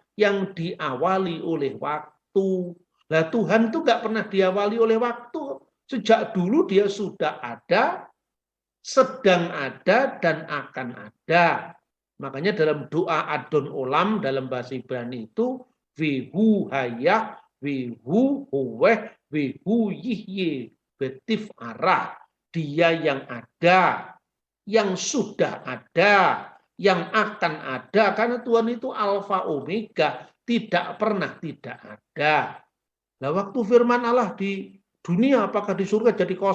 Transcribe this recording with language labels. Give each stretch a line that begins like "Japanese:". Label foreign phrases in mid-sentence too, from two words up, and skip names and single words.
Indonesian: Yang diawali oleh waktu. Nah, Tuhan itu nggak pernah diawali oleh waktu. Sejak dulu dia sudah ada, sedang ada, dan akan ada. Makanya dalam doa Adon Olam dalam bahasa Ibrani itu
Hebrew: והוא היה והוא הווה והוא יהיה בתפארה.
Indonesian: Dia yang ada, yang sudah ada, yang akan ada. Karena Tuhan itu alfa omega, tidak pernah tidak ada. Nah, waktu firman Allah di dunia, apakah di surga jadi kosong?